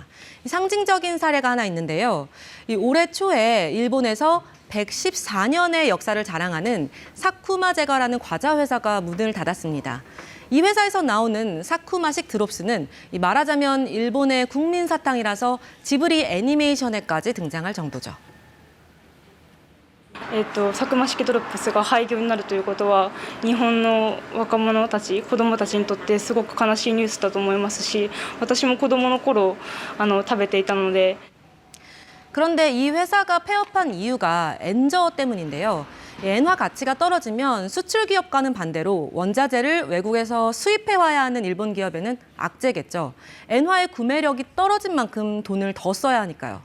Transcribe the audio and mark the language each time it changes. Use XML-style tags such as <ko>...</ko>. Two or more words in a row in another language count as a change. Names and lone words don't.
<ko>이 상징적인 사례가 하나 있는데요. 이 올해 초에 일본에서 114년의 역사를 자랑하는 사쿠마 제과라는 과자 회사가 문을 닫았습니다. 이 회사에서 나오는 사쿠마식 드롭스는 이 말하자면 일본의 국민 사탕이라서 지브리 애니메이션에까지 등장할 정도죠.</ko> <ja>サクマ式ドロップスが廃業になるということは日本の若者たち子どもたちにとってすごく悲しいニュースだと思いますし私も子どもの頃食べていたので</ja> <ko>그런데 이 회사가 폐업한 이유가 엔저 때문인데요. 엔화 가치가 떨어지면 수출 기업과는 반대로 원자재를 외국에서 수입해와야 하는 일본 기업에는 악재겠죠. 엔화의 구매력이 떨어진 만큼 돈을 더 써야 하니까요.</ko>